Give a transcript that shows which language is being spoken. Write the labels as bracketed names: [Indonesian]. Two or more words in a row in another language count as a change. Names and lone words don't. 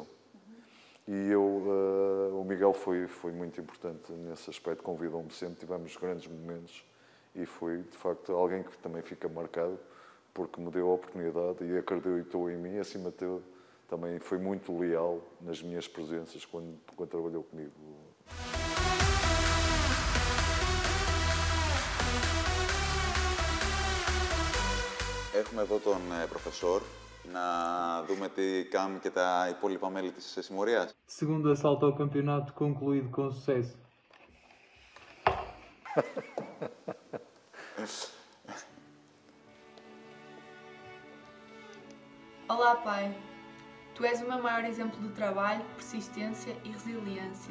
[Portuguese] E o Miguel foi muito importante nesse aspecto, convidou-me sempre, tivemos grandes momentos e foi, de facto, alguém que também fica marcado porque me deu a oportunidade e acreditou em mim, e, acima de tudo, também foi muito leal nas minhas presenças quando trabalhou comigo. [Greek] Έχουμε εδώ τον προφεσόρ. Να δούμε τι κάνουν και τα υπόλοιπα μέλη της συμμορίας. [Portuguese] Segundo assalto ao campeonato concluído com sucesso. Olá, pai. Tu és o meu maior exemplo de trabalho, persistência e resiliência.